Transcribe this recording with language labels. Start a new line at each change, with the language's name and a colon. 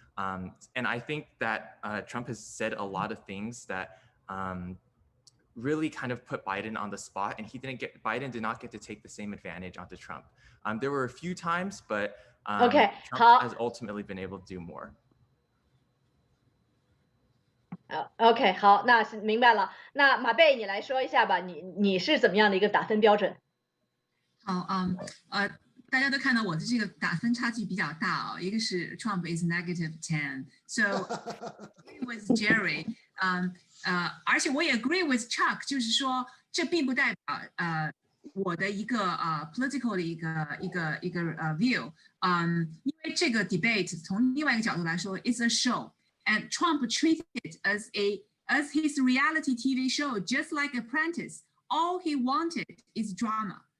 English: And I think that Trump has said a lot of things that really kind of put Biden on the spot, and Biden did not get to take the same advantage onto Trump. There were a few times, but Trump has ultimately been able to do more.
Chinese: OK， 好，那明白了。那马贝，你来说一下吧，你是怎么样的一个打分标准？好，大家都看到我的这个打分差距比较大一个是
English: Trump is -10， so agree with Jerry，
Chinese: 而且我也
English: agree with Chuck，
Chinese: 就是说这并不代表我的一个
English: political 的一个view，
Chinese: 因为这个
English: debate
Chinese: 从另外一个角度来说
English: ，it's a show，and Trump treated it as his reality TV show， just like Apprentice，all he wanted is drama。